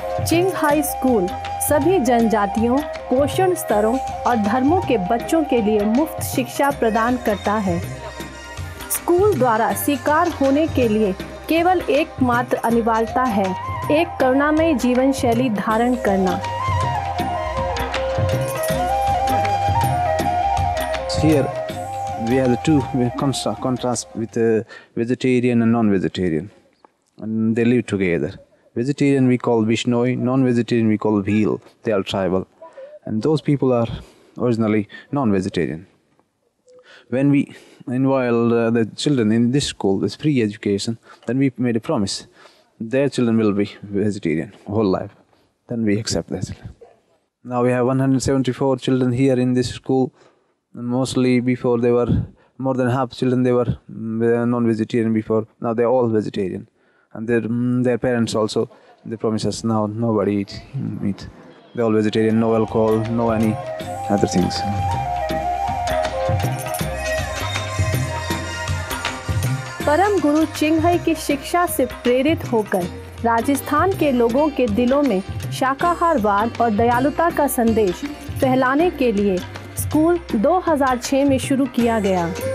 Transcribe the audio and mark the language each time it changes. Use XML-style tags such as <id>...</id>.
<hi>चिंग high school सभी जनजातियों, पोषण स्तरों और धर्मों के बच्चों के लिए मुफ्त शिक्षा प्रदान करता है। स्कूल द्वारा स्वीकार होने के लिए केवल एकमात्र अनिवार्यता है एक करुणामय जीवन शैली धारण करना।</hi> <en>Here we have the two contrast with the vegetarian and non-vegetarian, and they live together. Vegetarian we call Vishnoi, non-vegetarian we call Bhil. They are tribal, and those people are originally non-vegetarian. When we enrolled the children in this school, this free education, then we made a promise. Their children will be vegetarian whole life. Then we accept that. Now we have 174 children here in this school. Mostly before they were, more than half children they were non-vegetarian before. Now they are all vegetarian. And their parents also, they promise us now nobody eat meat. They're all vegetarian, no alcohol, no any other things.</en> <hi>परम गुरु चिंग high की शिक्षा से प्रेरित होकर राजस्थान के लोगों के दिलों में शाकाहारवाद और दयालुता का संदेश फैलाने के लिए स्कूल 2006 में शुरू किया गया।</hi>